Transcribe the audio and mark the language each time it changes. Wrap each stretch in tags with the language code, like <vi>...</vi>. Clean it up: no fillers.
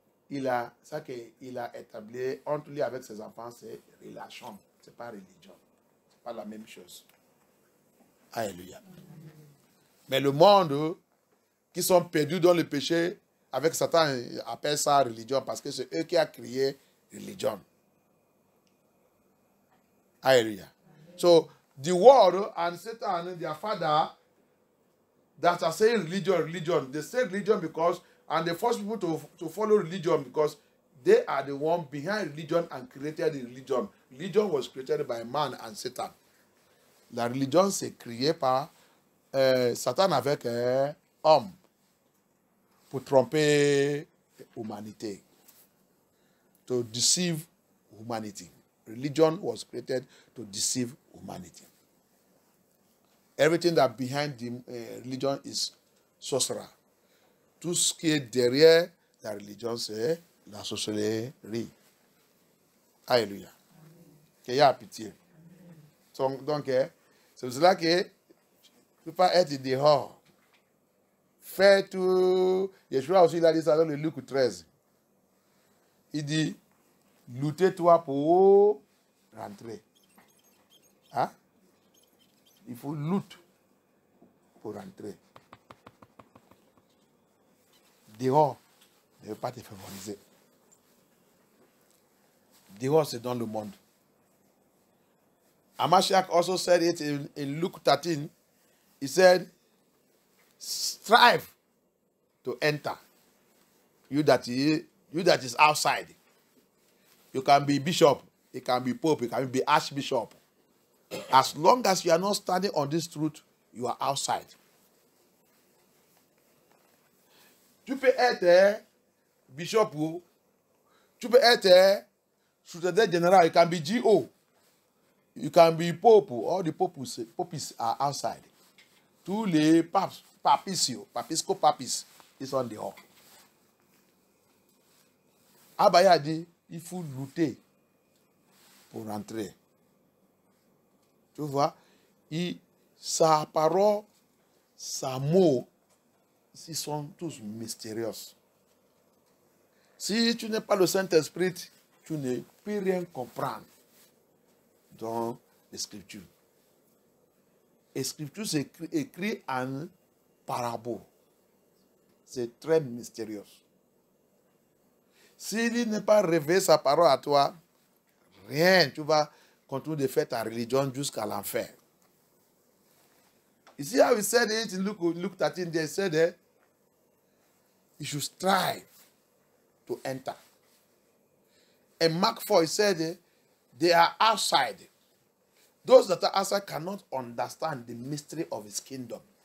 <fr>il a établi entre lui avec ses enfants, c'est relation. Ce n'est pas religion. Ce n'est pas la même chose. Alléluia. Mais le monde qui sont perdus dans le péché, avec Satan, appelle ça religion parce que c'est eux qui ont créé religion. Alléluia.</fr> <en>So, the world and Satan, their father, that are saying religion. They say religion because, and they force people to follow religion because they are the one behind religion and created the religion. Religion was created by man and Satan.</en> <fr>La religion s'est créée par Satan avec homme pour tromper l'humanité.</fr> <en>To deceive humanity. Religion was created to deceive humanity. Everything that behind the religion is sorcerer.</en> <fr>Tout ce qui est derrière la religion, c'est la sorcellerie. Alléluia. Qu'il y a pitié. Donc, c'est pour cela que tu ne peux pas être dehors. Fais tout. Yeshua aussi, il a dit ça dans le Luc 13. Il dit, luttez-toi pour rentrer. Hein? Il faut lutter pour rentrer. Dehors ne veut pas te favoriser. Dehors, c'est dans le monde.</fr> <en>Amashiach also said it in Luke 13. He said, strive to enter. You that is outside. You can be bishop, you can be pope, you can be archbishop. As long as you are not standing on this truth, you are outside.</en> <fr>Tu peux être bishop ou tu peux être secrétaire général.</fr> <en>You can be GO. You can be pope. All the popes are outside.</en> <fr>Tous les papes, papis, ils sont dehors. Abaya dit, il faut lutter pour rentrer. Tu vois, sa parole, sa mot, ils sont tous mystérieux. Si tu n'es pas le Saint-Esprit, tu ne peux rien comprendre dans les Scriptures. Les Scriptures, c'est écrit en parabole. C'est très mystérieux. S'il n'est pas révélé sa parole à toi, rien, tu vas continuer de faire ta religion jusqu'à l'enfer.</fr> <en>You see how he said it in Luke 13, they said that you should strive to enter. In Mark 4, he said they are outside. Those that are outside cannot understand the mystery of his kingdom.</en>